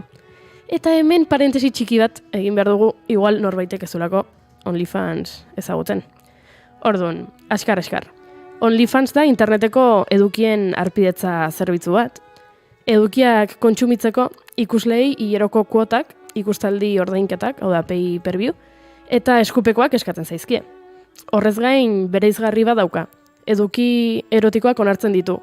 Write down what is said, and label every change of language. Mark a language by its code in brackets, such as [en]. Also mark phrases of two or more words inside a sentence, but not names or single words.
[eu] Eta hemen parentesi txiki bat egin behar dugu, igual norbaitek ezulako OnlyFans ezagutzen. Orduan, askar. OnlyFans da interneteko edukien arpidetza zerbitzu bat. Edukiak kontsumitzeko ikuslei hileroko kuotak, ikustaldi ordainketak, hau da [en] pay per view, [eu] eta eskupekoak eskatzen zaizkie. Horrez gain bereizgarri bat dauka. Eduki erotikoak onartzen ditu.